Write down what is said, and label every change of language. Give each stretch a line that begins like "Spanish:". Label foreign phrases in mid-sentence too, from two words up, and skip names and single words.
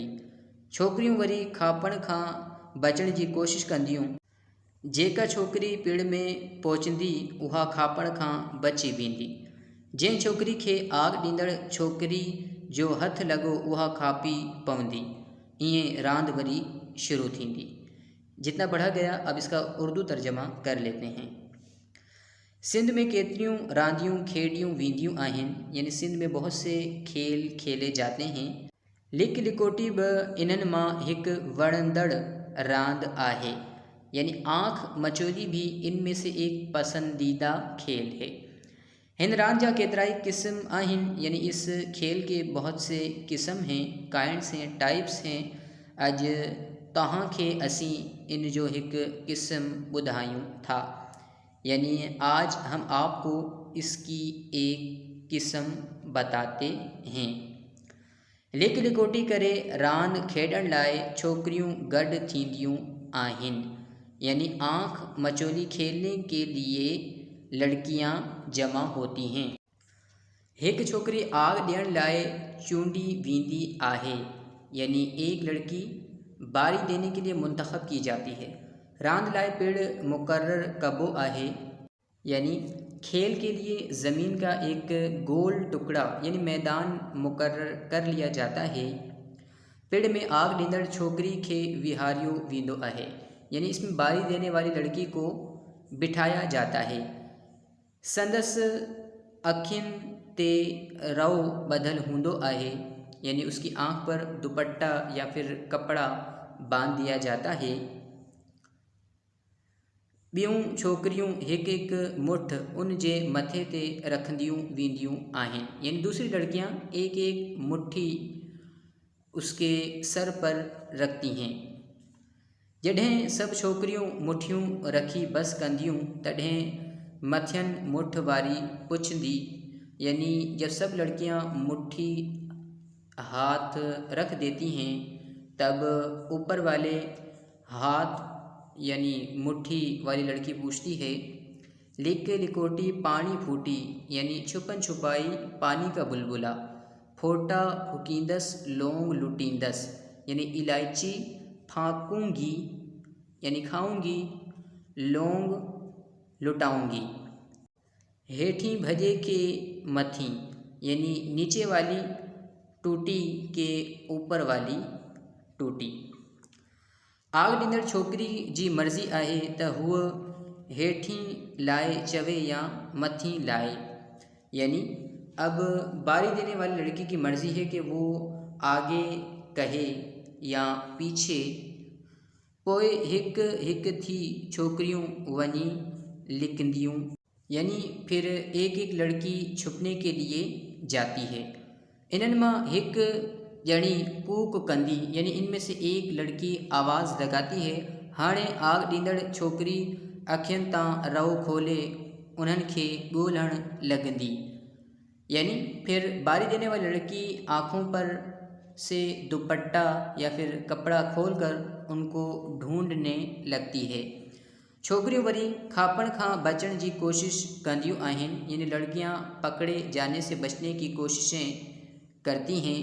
Sindhi: छोकिरियूं वरी खापण खां बचण जी कोशिशि कंदियूं। जेका छोकिरी पिड़ में पहुचंदी उहा खापण खां बची वेंदी। जंहिं छोकिरी खे आग ॾींदड़ छोकिरी जो हथु लॻो उहा खापी पवंदी। ईअं रांदि वरी शुरू थींदी।
Urdu: جتنا پڑھا گیا اب اس کا اردو ترجمہ کر لیتے ہیں.
Sindhi: सिंध में केतिरियूं रांदियूं खेॾियूं वेंदियूं आहिनि।
Urdu: یعنی سندھ میں بہت سے کھیل کھیلے جاتے ہیں.
Sindhi: लिक लिकोटी बि इन्हनि मां हिकु वणंदड़ रांदि आहे।
Urdu: یعنی آنکھ مچولی بھی ان میں سے ایک پسندیدہ کھیل ہے.
Sindhi: हिन रांदि जा केतिराई क़िस्म आहिनि।
Urdu: یعنی اس کھیل کے بہت سے قسم ہیں، کائنڈز ہیں، ٹائپس ہیں.
Sindhi: अॼु तव्हांखे असीं इन जो हिकु क़िस्म ॿुधायूं था।
Urdu: یعنی آج ہم آپ کو اس کی ایک قسم بتاتے ہیں.
Sindhi: लिक लिकोटी करे रांदि खेॾण लाइ छोकिरियूं गॾु थींदियूं आहिनि।
Urdu: یعنی آنکھ مچولی کھیلنے کے لیے لڑکیاں جمع ہوتی ہیں.
Sindhi: एक छोकरी आग ॾियण लाइ चूंडी वेंदी आहे।
Urdu: یعنی ایک لڑکی باری دینے کے لیے منتخب کی جاتی ہے.
Sindhi: रांदि लाइ पिड़ मुकर्रर कबो आहे।
Urdu: یعنی کھیل کے لیے زمین کا ایک گول ٹکڑا یعنی میدان مقرر کر لیا جاتا ہے.
Sindhi: पिड़ में आग ॾींदड़ छोकरी खे विहारियो वेंदो आहे।
Urdu: یعنی اس میں باری دینے والی لڑکی کو بٹھایا جاتا ہے.
Sindhi: संदसि अखियुनि ते रओ ॿधल हूंदो आहे।
Urdu: یعنی اس کی آنکھ پر دوپٹہ یا پھر کپڑا باندھ دیا جاتا ہے.
Sindhi: ॿियूं छोकिरियूं हिकु हिकु मुठ उन जे मथे ते रखंदियूं वेंदियूं आहिनि।
Urdu: یعنی دوسری لڑکیاں ایک ایک مٹھی اس کے سر پر رکھتی ہیں.
Sindhi: जॾहिं सभु छोकिरियूं मुठियूं रखी बस कंदियूं तॾहिं मथियनि मुठ वारी पुछंदी।
Urdu: یعنی جب سب لڑکیاں مٹھی ہاتھ رکھ دیتی ہیں تب اوپر والے ہاتھ یعنی مٹھی والی لڑکی پوچھتی ہے,
Sindhi: लिक लिकोटी पानी फूटी,
Urdu: یعنی چھپن چھپائی پانی کا بلبلہ,
Sindhi: फोटा फूकींदस लौंग लुटींदस,
Urdu: یعنی الائچی پھانکوں گی یعنی کھاؤں گی، لونگ لٹاؤں گی,
Sindhi: हेठी भजे के मथी,
Urdu: یعنی نیچے والی ٹوٹی کے اوپر والی ٹوٹی.
Sindhi: आग ॾींदड़ छोकिरी जी मर्ज़ी आहे त हूअ हेठीं लाइ चवे या मथीं लाइ।
Urdu: یعنی اب باری دینے والی لڑکی کی مرضی ہے کہ وہ آگے کہے یا پیچھے.
Sindhi: पोइ हिकु हिकु थी छोकिरियूं वञी लिकंदियूं
Urdu: یعنی پھر ایک ایک لڑکی چھپنے کے لیے جاتی ہے.
Sindhi: इन्हनि मां हिकु ॼणी कूक कंदी,
Urdu: یعنی ان میں سے ایک لڑکی آواز لگاتی ہے,
Sindhi: हाणे आग ॾींदड़ छोकिरी अखियुनि तां रओ खोले उन्हनि खे ॻोल्हण लॻंदी।
Urdu: یعنی پھر باری دینے والی لڑکی آنکھوں پر سے دوپٹہ یا پھر کپڑا کھول کر ان کو ڈھونڈنے لگتی ہے.
Sindhi: छोकरियों वरी खापण खां बचण जी कोशिश कंदियूं आहिनि,
Urdu: یعنی لڑکیاں پکڑے جانے سے بچنے کی کوششیں کرتی ہیں.